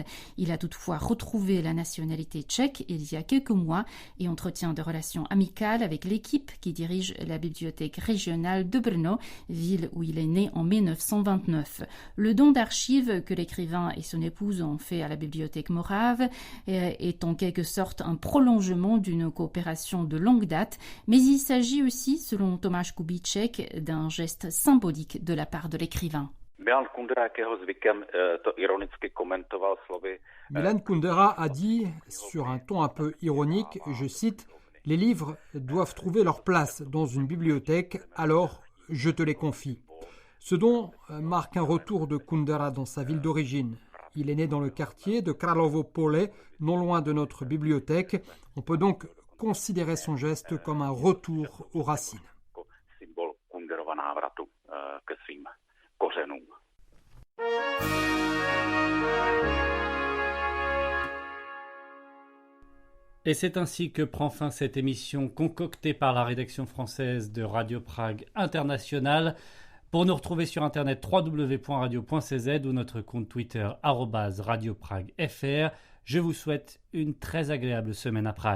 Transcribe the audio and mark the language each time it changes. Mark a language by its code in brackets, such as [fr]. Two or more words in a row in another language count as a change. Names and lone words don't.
[fr] Il a toutefois retrouvé la nationalité tchèque il y a quelques mois et entretient des relations amicales avec l'équipe qui dirige la bibliothèque régionale de Brno, ville où il est né en 1929. Le don d'archives que l'écrivain et son épouse ont fait à la bibliothèque morave est en quelque sorte un prolongement d'une coopération de de longue date, mais il s'agit aussi, selon Tomáš Kubíček, d'un geste symbolique de la part de l'écrivain. [cs] Milan Kundera, jakého zvykem to ironicky komentoval slovy. [fr] Milan Kundera a dit, sur un ton un peu ironique, je cite, « Les livres doivent trouver leur place dans une bibliothèque, alors je te les confie ». Ce don marque un retour de Kundera dans sa ville d'origine. Il est né dans le quartier de Kralovo Pole, non loin de notre bibliothèque. On peut donc considérer son geste comme un retour aux racines. [cs] Symbol Kunderova návratu ke svým kořenům. [fr] Et c'est ainsi que prend fin cette émission concoctée par la rédaction française de Radio Prague International. Pour nous retrouver sur internet www.radio.cz ou notre compte Twitter @radiopraguefr, je vous souhaite une très agréable semaine à Prague.